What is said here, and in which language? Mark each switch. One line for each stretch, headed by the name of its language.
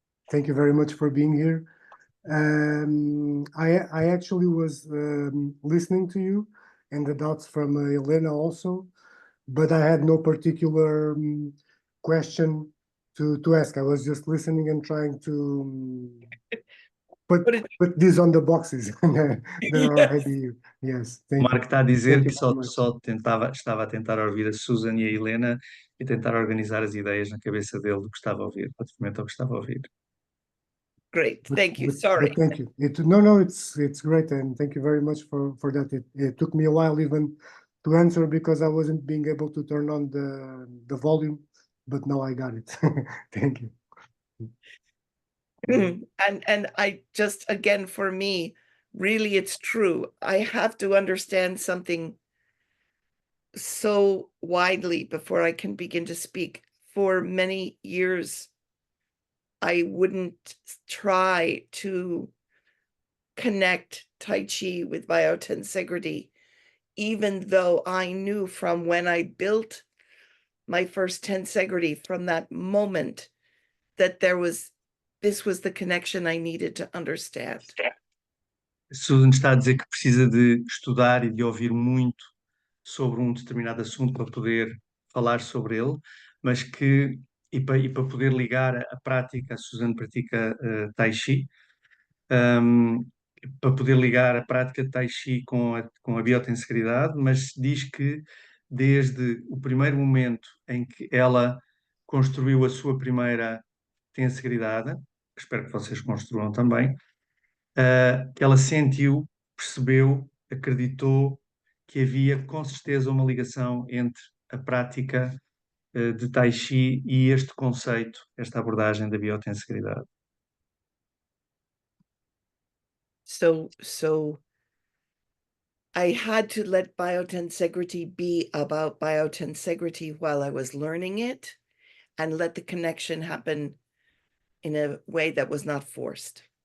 English: Thank you very much for being here. I actually was listening to you and the doubts from Elena also, but I had no particular question to ask. I was just listening and trying to put this on the boxes that are ahead of you. Yes, thank you.
Portuguese: Marco está a dizer
English: Thank
Portuguese: que
English: you very much.
Portuguese: só estava a tentar ouvir a Susan e a Helena e tentar organizar as ideias na cabeça dele do que estava a ouvir, relativamente ao que estava a ouvir.
English: Great, thank you. Sorry. But thank you. No, it's great, and thank you very much for that. It took me a while even to answer because I wasn't being able to turn on the volume, but now I got it. Thank you. And I just, again, for me, really, it's true. I have to understand something so widely before I can begin to speak. For many years, I wouldn't try to connect Tai Chi with biotensegrity, even though I knew from when I built my first tensegrity, from that moment, that this was the connection I needed to understand.
Portuguese: Susan está a dizer que precisa de estudar e de ouvir muito sobre um determinado assunto para poder falar sobre ele, mas que, e para poder ligar a prática, a Susan pratica Tai Chi, para poder ligar a prática de Tai Chi com a biotensegridade, mas diz que desde o primeiro momento em que ela construiu a sua primeira tensegridade, que espero que vocês construam também, que ela sentiu, percebeu, acreditou que havia com certeza uma ligação entre a prática de Tai Chi e este conceito, esta abordagem da biotensegridade.
English: So I had to let biotensegrity be about biotensegrity while I was learning it, and let the connection happen in a way that was not forced.